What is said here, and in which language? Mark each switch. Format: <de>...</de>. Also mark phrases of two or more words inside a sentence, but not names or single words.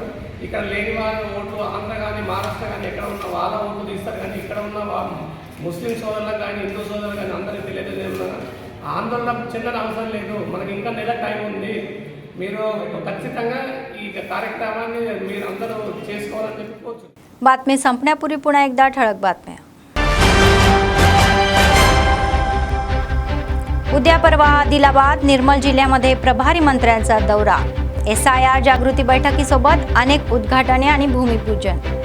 <te>ఇక్కడ లేని వాళ్ళ ఓట్లు ఆంధ్ర కానీ మహారాష్ట్ర కానీ ఎక్కడ ఉన్న వాళ్ళ ఓట్లు తీస్తారు. కానీ ఇక్కడ ఉన్న ముస్లిం సోదరులకు కానీ హిందూ సోదరులు కానీ అందరికీ తెలియదు. ఆందోళన చెందిన అవసరం లేదు. మనకి ఇంకా నెల టైం ఉంది. మీరు ఖచ్చితంగా ఈ కార్యక్రమాన్ని మీరు అందరూ చేసుకోవాలని చెప్పుకోవచ్చు.</te> <mr>बातमी संपण्यापूर्वी पुन्हा एकदा ठळक बातम्या. उद्या परवा आदिलाबाद निर्मल जिल्ह्यामध्ये प्रभारी मंत्र्यांचा दौरा. SIR जागृती बैठकीसोबत अनेक उद्घाटने आणि भूमिपूजन.</mr>